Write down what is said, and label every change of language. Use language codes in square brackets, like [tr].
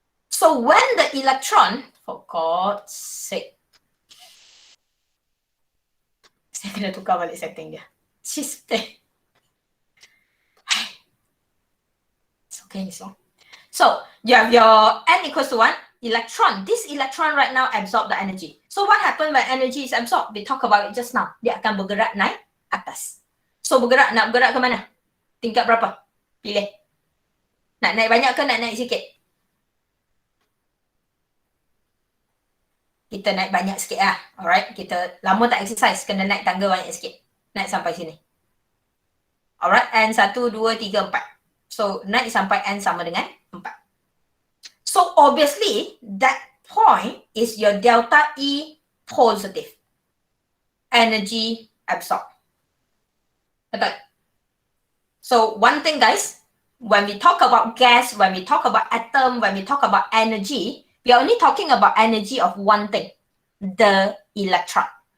[en] So when the electron, for God's sake, [ms] saya kena tukar balik setting dia. [en] It's okay, so. So you have your n equals to 1, electron. This electron right now absorb the energy. So what happened when energy is absorbed? We talk about it just now. [ms] Dia akan bergerak naik atas. So nak bergerak ke mana? Tingkat berapa? Pilih. Nak naik banyak ke nak naik sikit? Kita naik banyak sikit lah. Alright, kita lama tak exercise, kena naik tangga banyak sikit. Naik sampai sini. Alright, N 1, 2, 3, 4. So, naik sampai N sama dengan 4. [en] So, obviously, that point is your delta E positive. Energy absorbed. [ms] Betul? [en] So, one thing guys, when we talk about gas, when we talk about atom, when we talk about energy, we are only talking about energy of one thing, the electron.